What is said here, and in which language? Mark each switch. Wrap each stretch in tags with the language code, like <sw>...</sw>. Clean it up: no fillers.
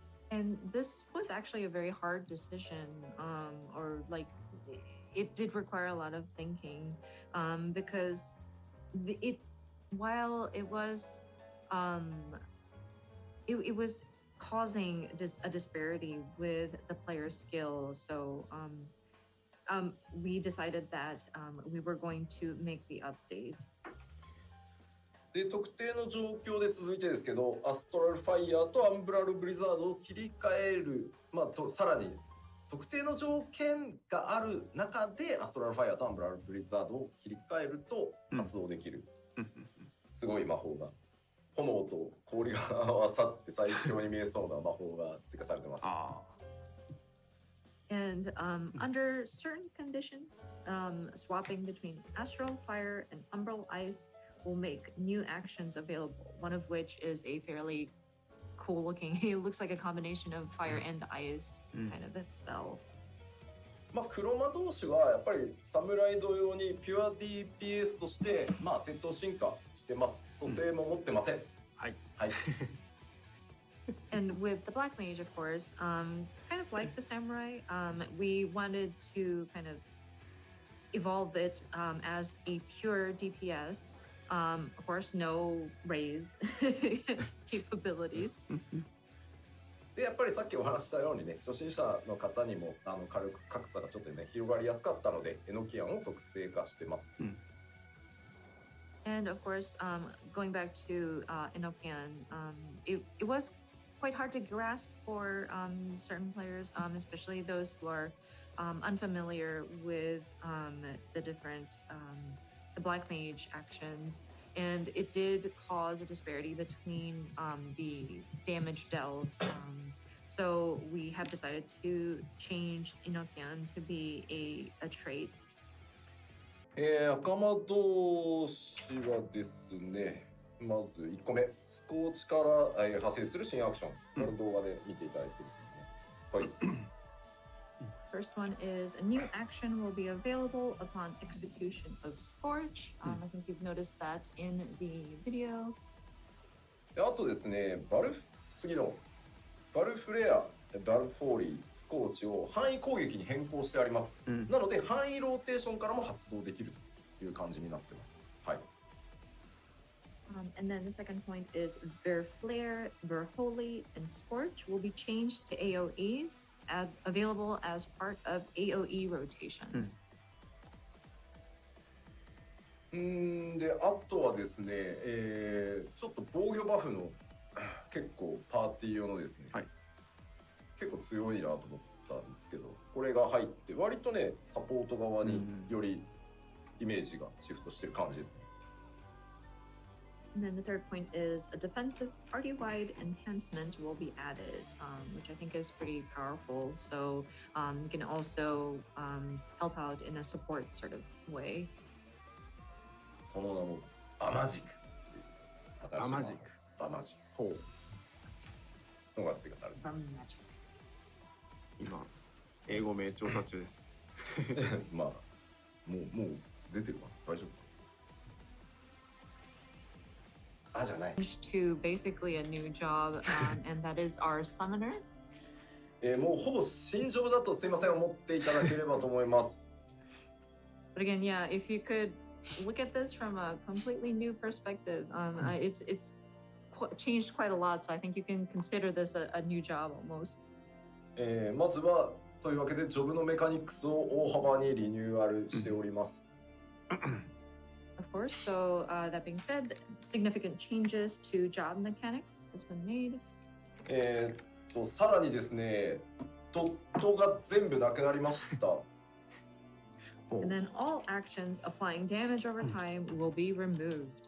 <en>And this was actually a very hard decision, or like it did require a lot of thinking, because while it was it was causing a disparity with the player's skill. So we decided that we were going to make the update.</en> <ja>で特定の状況で続いてですけど、アストラルファイヤーとアンブラルブリザードを切り替える、さらに特定の条件がある中でアストラルファイヤーとアンブラルブリザードを切り替えると発動できる、すごい魔法が、炎と氷が合わさって最強に見えそうな魔法が追加されてます。</ja> <en>And under certain conditions, swapping between astral fire and umbral ice will make new actions available, one of which is a fairly cool looking, it looks like a combination of fire and ice kind of a spell.</en> <ja>黒魔導士はやっぱり侍同様にピュア DPS として戦闘進化してます。蘇生も持ってません。はい。はい。</ja> <en>And with the Black Mage, of course, kind of like the Samurai, we wanted to kind of evolve it as a pure DPS. Of course, no raise capabilities.</en> <ja>でやっぱりさっきお話したようにね、初心者の方にも火力格差がちょっとね広がりやすかったので、エノキアンを特性化してます。</ja> <en>And of course, going back to Enochian, it was quite hard to grasp for certain players, especially those who are unfamiliar with the different the Black Mage actions, and it did cause a disparity between the damage dealt. So we have decided to change Enochian to be a trait.</en> <ja>赤魔導士はですね、まず1個目、スコーチから派生する新アクション。これ動画で見ていただいてるんですね。はい。</ja> <en>First one is a new action will be available upon execution of Scorch. I think you've noticed that in the video.</en> <ja>あとですね、次のバルフレア、バルフォーリー、スコーチを範囲攻撃に変更してあります。なので範囲ローテーションからも発動できるという感じになってます。はい。</ja> <en>And then the second point is Verflare, Verholy, and Scorch will be changed to AoEs, available as part of AoE rotations.</en> <ja>で、あとはですね、ちょっと防御バフの結構パーティー用のですね、結構強いなと思ったんですけど、これが入って割とね、サポート側によりイメージがシフトしてる感じですね。</ja> <en>And then the third point is a defensive party-wide enhancement will be added, which I think is pretty powerful. So you can also help out in a support sort of way.</en> <ja>その名もバマジック。バマジック。バマジック。ほう。のが追加されてます。今英語名調査中です。まあもう出てるかな、大丈夫かな。じゃない。</ja> <en>To basically a new job, and that is our summoner.</en> <ja>もうほぼ新ジョブだとすいません思っていただければと思います。</ja> <en>But again, yeah, if you could look at this from a completely new perspective, it's changed quite a lot. So I think you can consider this a new job almost.</en> <ja>まずはというわけでジョブのメカニクスを大幅にリニューアルしております。</ja> <en>Of course. So that being said, significant changes to job mechanics has been made.</en> <ja>さらにですね、ドットが全部なくなりました。</ja> <en>And then all actions applying damage over time will be removed.</en>